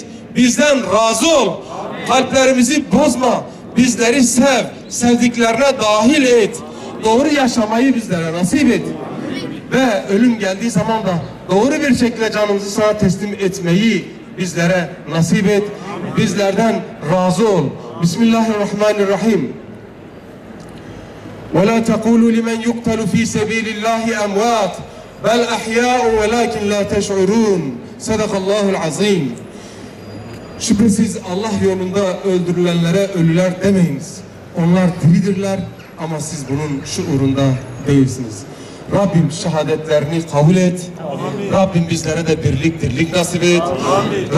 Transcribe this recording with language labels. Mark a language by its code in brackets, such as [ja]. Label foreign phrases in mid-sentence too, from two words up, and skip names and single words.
[tr] Bizden razı ol. Amin. Kalplerimizi bozma. Bizleri sev. Sevdiklerine dahil et. Doğru yaşamayı bizlere nasip et. Ve ölüm geldiği zaman da doğru bir şekilde canımızı sana teslim etmeyi bizlere nasip et. Bizlerden razı ol. Bismillahirrahmanirrahim. [ar] وَلَا تَقُولُوا لِمَنْ يُقْتَلُ ف۪ي سَب۪يلِ اللّٰهِ اَمْوَاتٍ بَلْ اَحْيَاءٌ وَلَاكِنْ لَا تَشْعُرُونَ صدق الله العظيم. [tr] Şüphesiz Allah yolunda öldürülenlere ölüler demeyiniz. Onlar diridirler ama siz bunun şuurunda değilsiniz. Rabbim şehadetlerini kabul et. Amin. Rabbim bizlere de birlik dirlik nasip et. Amin.